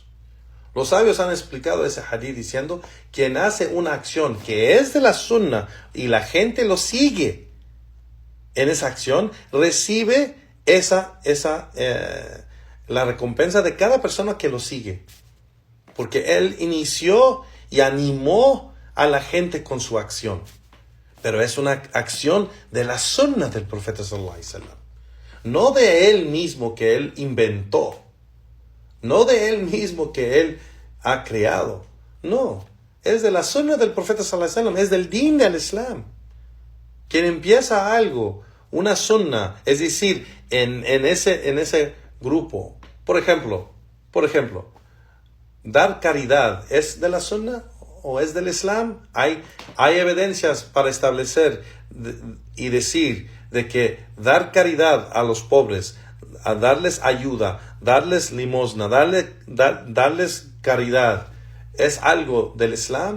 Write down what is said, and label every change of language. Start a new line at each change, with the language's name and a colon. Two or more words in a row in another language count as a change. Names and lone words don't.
Spanish: Los sabios han explicado ese hadith diciendo: quien hace una acción que es de la sunna y la gente lo sigue en esa acción, recibe la recompensa de cada persona que lo sigue. Porque él inició y animó a la gente con su acción. Pero es una acción de la sunna del profeta
Arabic: صلى الله عليه وسلم.
Spanish: No de él mismo que él inventó. No de él mismo que él ha creado. No. Es de la sunna del profeta
Arabic: صلى الله عليه وسلم.
Spanish: Es del din del Islam. Quien empieza algo, una sunna, es decir, en ese grupo. Por ejemplo, dar caridad, ¿es de la sunna o es del Islam? Hay evidencias para establecer y decir de que dar caridad a los pobres, a darles ayuda, darles limosna, darles caridad, ¿es algo del Islam?